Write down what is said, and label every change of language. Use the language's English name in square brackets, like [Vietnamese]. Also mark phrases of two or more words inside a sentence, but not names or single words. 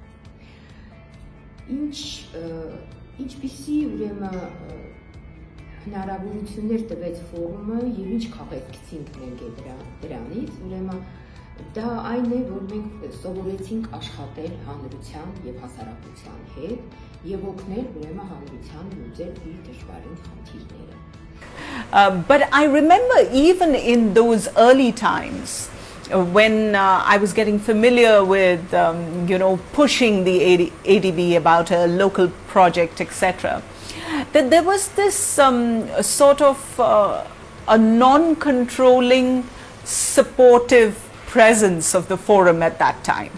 [Armenian] Ինչպիսի ուրեմն հնարավորություններ տվեց ֆորումը եւ ինչ քաղաքացիինք մենք դրանից, ուրեմն դա այն է, որ մենք սովորեցինք աշխատել հանրության եւ հասարակության հետ եւ օգնել ուրեմն հանրության լուծել իր դժվարին խնդիրները։ [English] But I remember even in those early times when I was getting familiar with pushing the ADB about a local project, etc., that there was this sort of a non-controlling, supportive presence of the forum at that time.